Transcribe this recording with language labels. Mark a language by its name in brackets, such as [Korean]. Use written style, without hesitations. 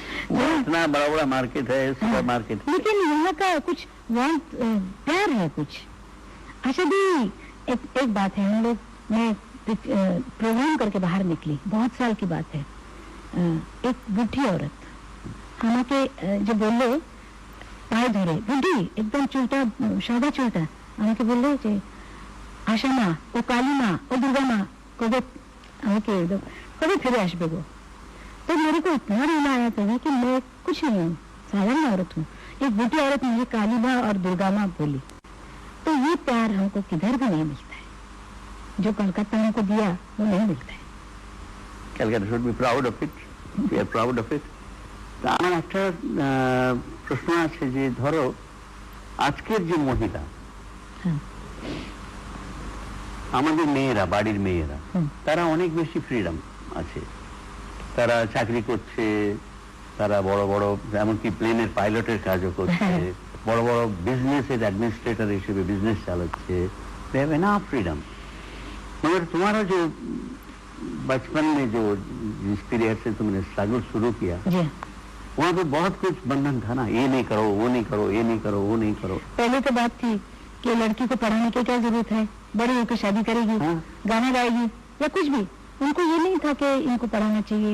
[Hindi] इतना बड़ा बड़ा मार्केट है, सुपर मार्केट, लेकिन यहाँ का कुछ प्यार है कुछ। अच्छा भी एक बात है, हम लोग, मैं प्रोग्राम करके बाहर निकली, बहुत साल की बात है, एक बूढ़ी औरत [Bangla] আমাকে যে বললো পায়ে ধরে, বুদ্ধি একদম চুলটা সাদা চুলটা, আমাকে বললো যে আশা মা, ও কালী মা, ও दुर्गा माँ कब আমাকে कब फिर আসবে गो। [Hindi] तो मेरे को इतना रोना आया था कि मैं कुछ नहीं हूँ, साधारण औरत हूँ, एक बूढ़ी औरत मुझे काली माँ और दुर्गा माँ बोली। तो ये प्यार हमको किधर भी नहीं मिलता है, जो कलकत्ता हमको दिया वो नहीं मिलता है। [English] Calcutta should be proud of it. We are proud of it. [Bangla] আমার একটা প্রশ্ন আছে যে ধরো আজকের যে মহিলা, আমাদের মেয়েরা, বাড়ির মেয়েরা, তারা অনেক বেশি ফ্রিডম আছে, তারা চাকরি করছে, তারা বড় বড় এমনকি প্লেনের পাইলটের কাজও করছে, বড় বড় বিজনেসের অ্যাডমিনিস্ট্রেটর হিসেবে বিজনেস চালাচ্ছে, [English] They have enough freedom. [Hindi] मगर तुम्हारा जो बचपन में जो जिस पीरियड से तुमने स्ट्रगल शुरू किया, वहाँ पे बहुत कुछ बंधन था ना, ये नहीं करो, वो नहीं करो, ये नहीं करो, वो नहीं करो। पहले तो बात थी कि लड़की को पढ़ाने की क्या जरूरत है, बड़ी होकर शादी करेगी, गाना गाएगी या कुछ भी, उनको ये नहीं था कि इनको पढ़ाना चाहिए।